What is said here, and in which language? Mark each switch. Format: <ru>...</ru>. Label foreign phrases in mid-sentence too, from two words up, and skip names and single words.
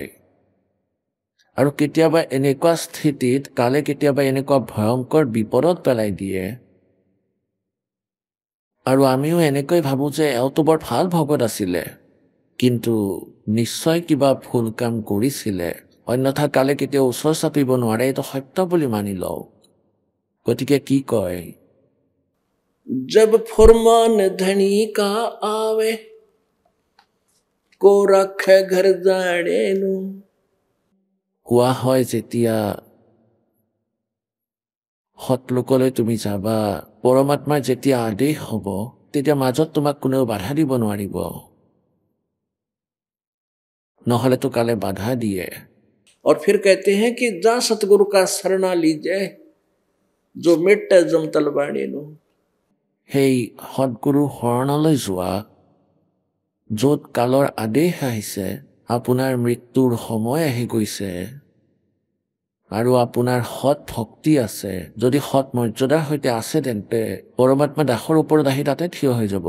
<as>আৰু কেতিয়াবা এনেকুৱা স্থিতিত কালে কেতিয়াবা এনেকুৱা ভয়ংকৰ বিপদত পেলাই দিয়ে আৰু আমিও এনেকৈ ভাবোঁ যে এওঁতো বৰ ভাল ভগত আছিলে, কিন্তু নিশ্চয় কিবা ভুল কাম কৰিছিলে, অন্যথা কালে কেতিয়াও ওচৰ চাপিব নোৱাৰে। এইটো সত্য বুলি মানি লওঁ। গতিকে কি কয়,</as> <hi>जब फुरमान धनी का आवे को रखे घर जाने नु।</hi> <as>কোৱা হয় যেতিয়া সৎলোকলৈ তুমি যাবা, পৰমাত্মাৰ যেতিয়া আদেশ হ'ব তেতিয়া মাজত তোমাক কোনেও বাধা দিব নোৱাৰিব, নহলেতো কালে বাধা দিয়ে।</as> <hi>और फिर कहते हैं कि जा सतगुरु का शरणा लीजिए जो मिटे जम तलवाणी नु।</hi> <as>সেই সৎগুৰু শৰণলৈ যোৱা য'ত কালৰ আদেশ আহিছে, আপোনাৰ মৃত্যুৰ সময় আহি গৈছে আৰু আপোনাৰ সৎ ভক্তি আছে, যদি সৎ মৰ্যাদাৰ সৈতে আছে তেন্তে পৰমাত্মা দাসৰ ওপৰত আহি তাতে থিয় হৈ যাব।</as>